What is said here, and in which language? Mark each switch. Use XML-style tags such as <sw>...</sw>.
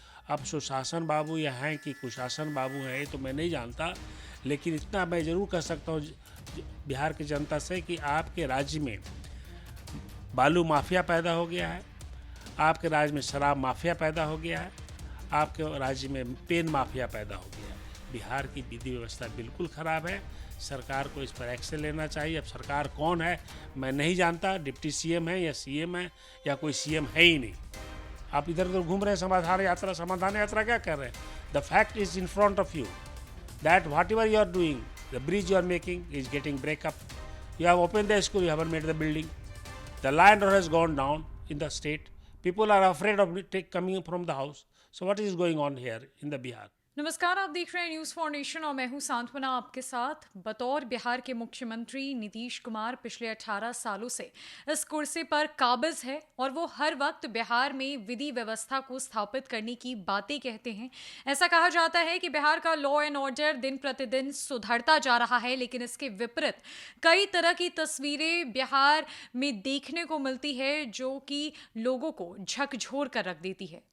<hi>अब सुशासन बाबू या हैं कि कुशासन बाबू हैं ये तो मैं नहीं जानता, लेकिन इतना मैं ज़रूर कह सकता हूँ बिहार की जनता से कि आपके राज्य में बालू माफिया पैदा हो गया है, आपके राज्य में शराब माफिया पैदा हो गया है, आपके राज्य में पेन माफिया पैदा हो गया है। बिहार की विधि व्यवस्था बिल्कुल ख़राब है। सरकार को इस पर एक्शन लेना चाहिए। अब सरकार कौन है मैं नहीं जानता, डिप्टी सीएम है या सीएम है या कोई सीएम है ही नहीं। आप इधर उधर घूम रहे हैं समाधान यात्रा क्या कर रहे हैं?</hi> <en>The fact is in front of you that whatever you are doing, the bridge you are making is getting break up. You have opened the school, you haven't made the building. The land has gone down in the state. People are afraid of coming from the house. So what is going on here in the Bihar?</en> <hi>नमस्कार, आप देख रहे हैं news for nation और मैं हूं सांत्वना आपके साथ। बतौर बिहार के मुख्यमंत्री नीतीश कुमार पिछले 18 सालों से इस कुर्सी पर काबिज है और वो हर वक्त बिहार में विधि व्यवस्था को स्थापित करने की बातें कहते हैं। ऐसा कहा जाता है कि बिहार का लॉ एंड ऑर्डर दिन प्रतिदिन सुधरता जा रहा है, लेकिन इसके विपरीत कई तरह की तस्वीरें बिहार में देखने को मिलती है जो कि लोगों को झकझोर कर रख देती है।</hi>